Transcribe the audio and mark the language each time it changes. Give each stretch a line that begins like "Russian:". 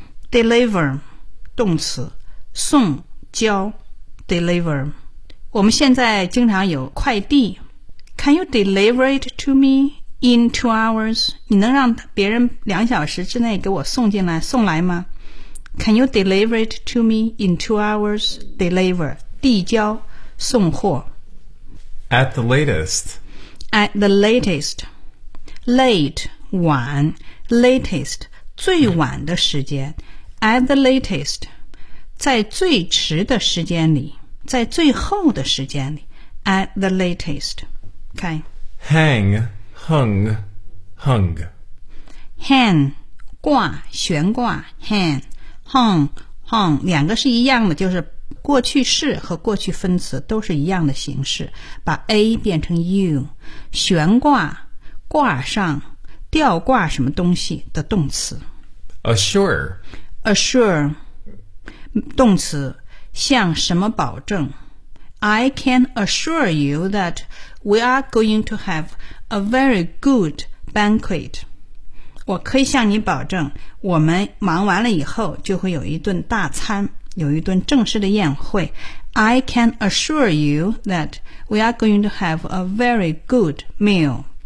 English: Deliver.
Chinese: 动词送交 deliver。我们现在经常有快递，
English: Can you deliver it to me in 2 hours?
Chinese: 你能让别人2小时之内给我送来吗？
English: Can you deliver it to me in 2 hours?
Chinese: Deliver 递交送货。
English: At the latest
Chinese: late 晚 latest 最晚的时间。
English: At the latest,
Chinese: 在最迟的时间里，在最后的时间里。
English: At the latest, OK. Hang.
Chinese: Hang, 挂，悬挂。 Hang, 两个是一样的，就是过去式和过去分词都是一样的形式，把 A 变成 U。悬挂，挂上，吊挂什么东西的动词。
English: Assure.
Chinese: Assure, 动词，向什么保证。
English: I can assure you that we are going to have a very good banquet.
Chinese: 我可以向你保证，我们忙完了以后就会有一顿大餐，有一顿正式的宴会。
English: I can assure you that we are going to have a very good meal.